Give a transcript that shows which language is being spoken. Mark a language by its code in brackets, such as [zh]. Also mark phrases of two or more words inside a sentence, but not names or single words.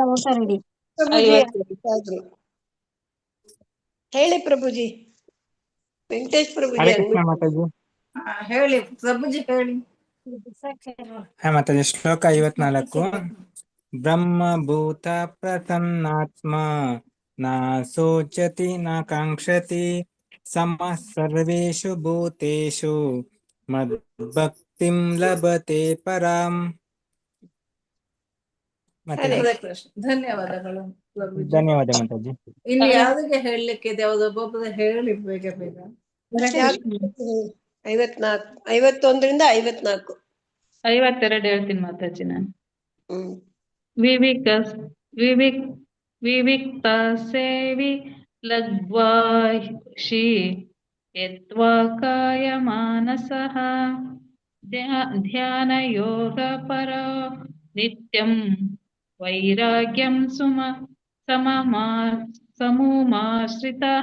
[kn] ಹೇಳಿ ಪ್ರಭುಜಿ. ವೆಂಕಟೇಶ್ ಪ್ರಭುಜಿ ಹರೇ ಕೃಷ್ಣ ಮಾತಾಜಿ. ಹೇಳಿ ಪ್ರಭುಜಿ ಹೇಳಿ. ಹಾ ಮಾತಾಜಿ. ಶ್ಲೋಕ 54. [sa] ಬ್ರಹ್ಮಭೂತ ಪ್ರಸನ್ನಾತ್ಮ ನ ಶೋಚತಿ ನ ಕಾಂಕ್ಷತಿ ಸಮಃ ಸರ್ವೇಷು ಭೂತೇಷು ಮದ್ಭಕ್ತಿಂ ಲಭತೆ ಪರಾಂ. [kn] ಹರೇ ಕೃಷ್ಣ. ಧನ್ಯವಾದಗಳು ಪ್ರಭುಜಿ. ಧನ್ಯವಾದ ಮಾತಾಜಿ. ಇನ್ನು ಯಾರಿಗೆ ಹೇಳಲಿಕ್ಕಿದೆ ಅವರು ಒಬ್ಬೊಬ್ಬರು ಹೇಳಿ ಬೇಗ ಬೇಗ. 51ರಿಂದ 54. 52 ಹೇಳ್ತೀನಿ ಮಾತಾಜಿ ನಾನು. [sa] ವಿವಿಕ್ತ ಸೇವಿ ಲಗ್ವಾಶಿ ಯತ್ವಾ ಕಾಯ ಮಾನಸಃ ಧ್ಯಾನ ಯೋಗ ಪರ ನಿತ್ಯಂ ವೈರಾಗ್ಯಂ ಸಮುಮಾಶ್ರಿತಃ.